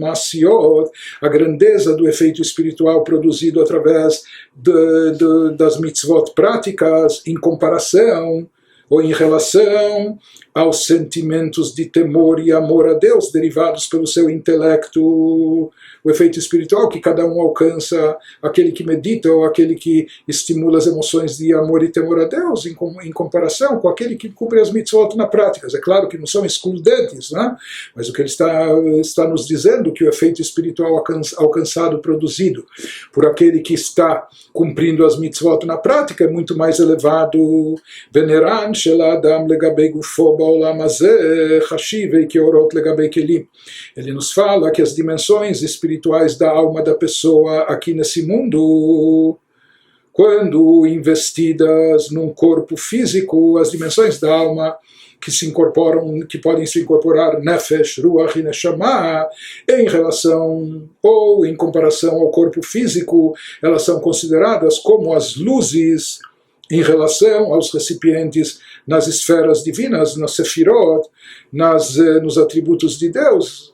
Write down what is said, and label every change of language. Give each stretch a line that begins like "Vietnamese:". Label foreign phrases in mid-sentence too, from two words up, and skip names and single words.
Portuguese: ma'asiot, a grandeza do efeito espiritual produzido através das mitzvot práticas, em comparação ou em relação aos sentimentos de temor e amor a Deus derivados pelo seu intelecto, o efeito espiritual que cada um alcança, aquele que medita ou aquele que estimula as emoções de amor e temor a Deus, em comparação com aquele que cumpre as mitzvot na prática. É claro que não são excludentes, né? Mas o que ele está nos dizendo que o efeito espiritual alcançado, produzido por aquele que está cumprindo as mitzvot na prática é muito mais elevado.
Hebrew: ונרן של אדם לגבי גופו בעולם הזה חשיבי כאורות לגבי כלים.
Portuguese: Ele nos fala que as dimensões espirituais da alma da pessoa aqui nesse mundo, quando investidas num corpo físico, as dimensões da alma que se incorporam, que podem se incorporar nefesh, ruach e neshama, em relação ou em comparação ao corpo físico, elas são consideradas como as luzes em relação aos recipientes nas esferas divinas, nas sefirot, nos atributos de Deus.